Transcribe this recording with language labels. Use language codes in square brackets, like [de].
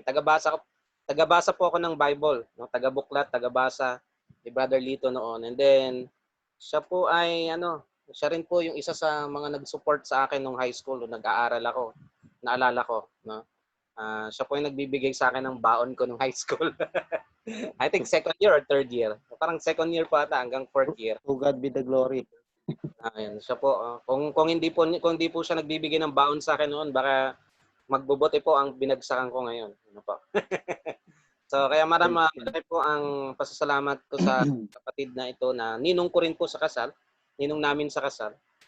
[tl] Tagabasa po ako ng Bible, no? Taga-buklat, tagabasa ni Brother Lito noon. And then siya po ay siya rin po yung isa sa mga nag-support sa akin nung high school nung nag-aaral ako. Naalala ko, no? Siya po yung nagbibigay sa akin ng baon ko nung high school. [en] I think second year or third year. [tl] Parang second year pa ata hanggang fourth year. [en] To God be the glory. [tl] Ayun, siya po. Kung hindi po siya nagbibigay ng baon sa akin noon, baka magbubuti po ang binagsakan ko ngayon. Ano po? So kaya marami po ang pasasalamat ko sa kapatid na ito na ninong ko rin po sa kasal, ninong namin sa kasal.